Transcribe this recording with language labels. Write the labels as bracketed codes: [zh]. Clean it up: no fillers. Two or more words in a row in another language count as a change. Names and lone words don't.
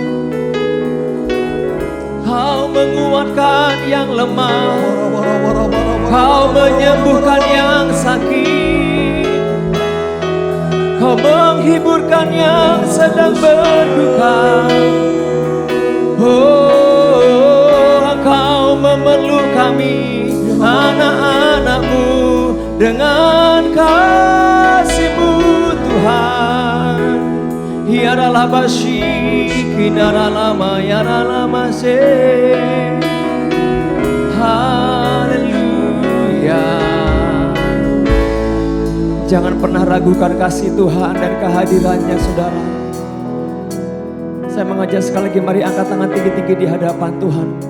[id] Kau menguatkan yang lemah, Kau menyembuhkan yang sakit, Kau menghiburkan yang sedang berduka. Oh, Engkau memeluk kami, anak-anak-Mu, dengan kasih-Mu Tuhan. Hiaralah basyik, hinaralah yarala se. Haleluya. Jangan pernah ragukan kasih Tuhan dan kehadirannya saudara. Saya mengajak sekali lagi, mari angkat tangan tinggi-tinggi di hadapan Tuhan.